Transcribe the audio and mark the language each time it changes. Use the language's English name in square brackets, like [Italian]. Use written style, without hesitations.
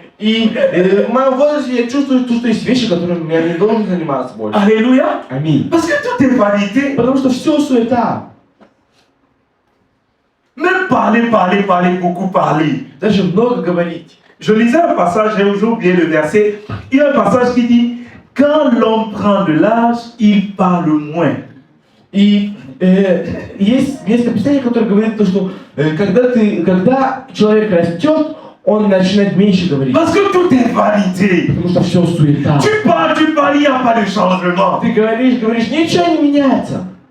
[Russian] И в моем возрасте я чувствую, что есть вещи, которыми я не должен заниматься больше. [French] Alléluia. [Russian] Аминь. [French] Parce que tout est vanité. [Russian] Потому что все суета. [French] Même parler, beaucoup parler. [Russian] Даже много говорить. [French] Je lisais un passage, j'ai oublié le verset. Il y a un passage qui dit quand l'homme prend de l'âge, il parle moins. [Russian] И есть место Писания, которое говорит, что когда человек растет, он начинает меньше говорить. [French] Parce que tout est vanité. [Russian] Потому что все суета. [French] Tu parles, il n'y a pas de changement. [Russian] Ты говоришь, ничего не меняется.